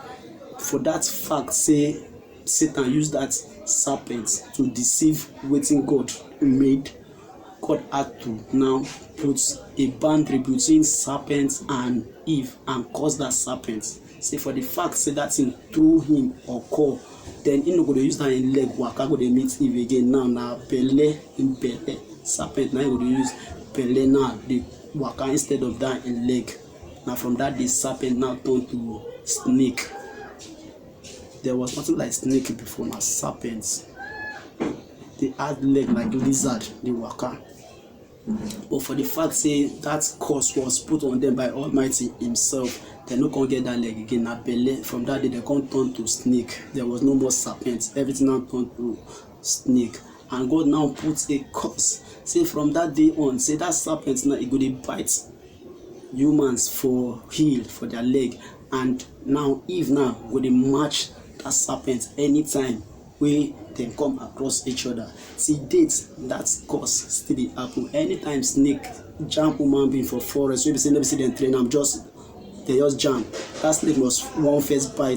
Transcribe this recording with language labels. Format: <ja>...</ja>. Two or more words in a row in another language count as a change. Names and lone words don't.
<pcm>For that fact say Satan use that serpent to deceive wetin God made, God had to now put a boundary between serpent and Eve and cause that serpent. Say for the fact say that thing through him occur, then he no go dey use that in leg waka go dey meet Eve again. Now na belle in belle serpent, now he go dey use belle now dey waka instead of that in leg. Now from that day serpent now turn to snake. There was nothing like snake before, na serpent. They had leg like lizard, they waka. But for the fact say that curse was put on them by Almighty himself, they no come get that leg again, na belle. From that day they come turn to snake. There was no more serpent, everything now turned to snake. And God now put a curse. Say from that day on, say that serpent now, it go dey bite humans for heel, for their leg. And now Eve now go dey match that serpent anytime wey dem come across each other. Till date, that curse still dey happen. Anytime snake jam human being for forest, wey be say no be say dem train am, they just jam, that snake must one first bite.</pcm>